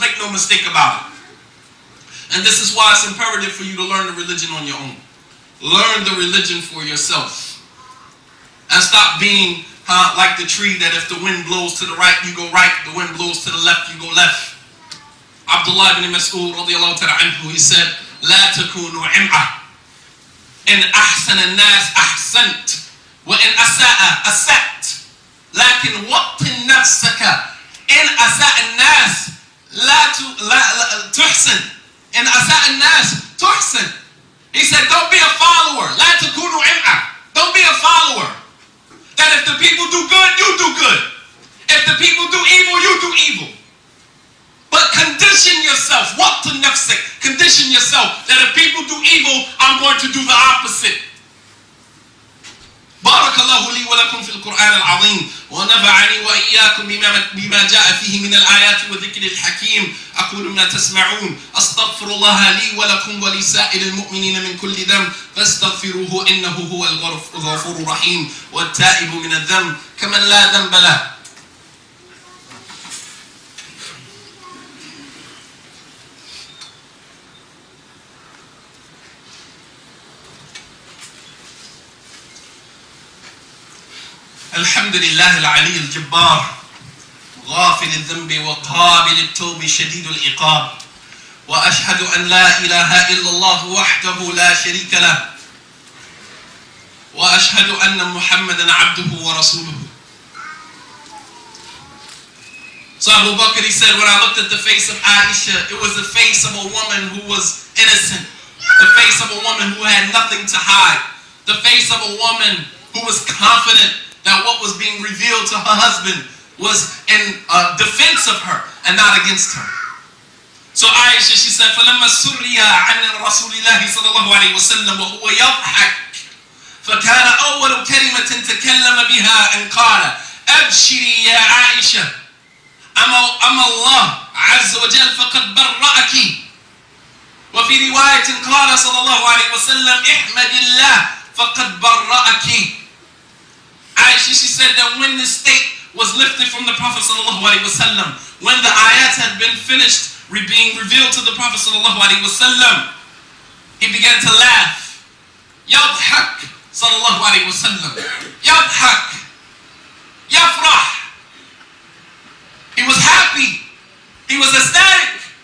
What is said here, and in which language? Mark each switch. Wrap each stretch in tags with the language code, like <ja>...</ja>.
<en>Make no mistake about it. And this is why it's imperative for you to learn the religion on your own. Learn the religion for yourself. And stop being like the tree that if the wind blows to the right, you go right. The wind blows to the left, you go left. Abdullah ibn Mas'ud radiyallahu ta'ala anhu, he said,</en> <ar>لا تكونوا عمعة إن أحسن الناس أحسنت وإن أساء أسأت لكن وطن نفسك إن أساء الناس لا تحسن إن أساء الناس تحسن.</ar> <en>He said, don't be a follower.</en> <ar>لا تكونوا عمعة.</ar> <en>Don't be a follower. That if the people do good, you do good. If the people do evil, you do evil. But condition yourself.</en> <ar>What to nafsik?</ar> <en>Condition yourself that if people do evil, I'm going to do the opposite.</en> <ar>بارك الله لي ولكم في القرآن العظيم ونفعني وإياكم بما جاء فيه من الآيات والذكر الحكيم. أقول ما تسمعون أستغفر الله لي ولكم ولسائر المؤمنين من كل ذنب فاستغفروه إنه هو الغفور الرحيم والتائب من الذنب كمن لا ذنب له. الحمد لله العلي الجبار غافل الذنب وقابل التوب شديد العقاب وأشهد أن لا إله إلا الله وحده لا شريك له وأشهد أن محمدا عبده ورسوله.</ar> <en>So Abu Bakr, he said, when I looked at the face of Aisha, it was the face of a woman who was innocent, the face of a woman who had nothing to hide, the face of a woman who was confident that what was being revealed to her husband was in defense of her and not against her. So Aisha, she said,</en> <ar>فَلَمَّا سُرِّيَ عَنْ رَسُولِ اللَّهِ صَلَى اللَّهُ عَلَيْهِ وَسَلَّمَ وَهُوَ يَضْحَكُ فَكَانَ أَوَّلُ كَلِمَةٍ تَكَلَّمَ بِهَا أَنْ قَالَ أَبْشِرِي يَا عَائِشَةَ أَمَا اللَّهُ عَزَّ وَجَلَّ فَقَدْ بَرَّأَكِ. وفي رواية قال صلى الله عليه وسلم احمد الله فقد برأك.</ar> <en>Aisha, she said that when this state was lifted from the Prophet sallallahu alaihi wasallam, when the ayat had been finished being revealed to the Prophet sallallahu alaihi wasallam, he began to laugh.</en> <ar>Yadhak sallallahu alaihi wasallam. Yadhak. Yafrah.</ar> <en>He was happy. He was ecstatic.</en>